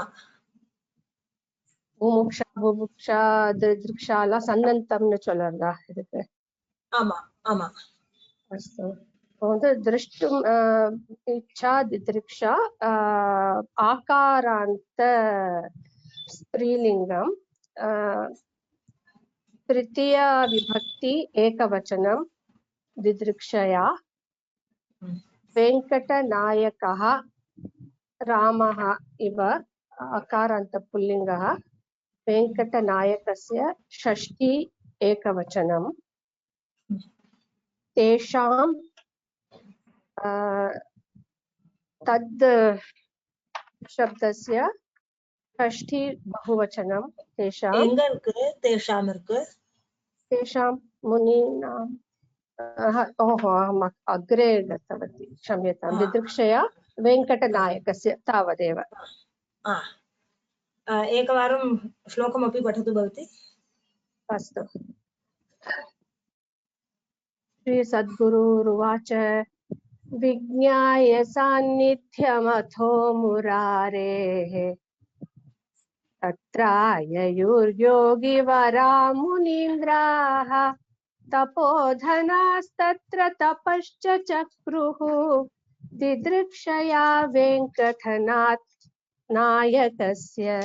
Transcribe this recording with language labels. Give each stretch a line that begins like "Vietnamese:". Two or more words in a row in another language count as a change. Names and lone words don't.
Tamil: முமுக்ஷா புபுக்ஷா திதிக்ஷா எல்லாம் சன்னந்தம்னு சொல்றதா இதுக்கு ஆமா ஆமா அஸ்து வந்து
Sanskrit: द्रष्टुम् इच्छा दिदृक्षा आकारान्त स्त्रीलिङ्गम् तृतीया विभक्ति एकवचनं दिदृक्षया वेङ्कटनायकः रामः इव अकारान्त पुल्लिङ्गः वेङ्कटनायकस्य षष्ठी एकवचनं तेषां तद् शब्दस्य षष्ठी बहुवचनं तेषां
Tamil: எங்க இருக்கு தேஷாம் இருக்கு
Sanskrit: तेषां मुनीनां ओहो अहम् अग्रे गतवती क्षम्यतां दिदृक्षया वेङ्कटनायकस्य तावदेव एकवारं श्लोकमपि पठतु भवती अस्तु श्रीसद्गुरुरुवाच विज्ञाय सान्निध्यमथो मुरारेः तत्राययुर्योगिवरा मुनीन्द्राः तपोधनास्तत्र तपश्च चक्रुः दिदृक्षया वेङ्कटनाथ नायकस्य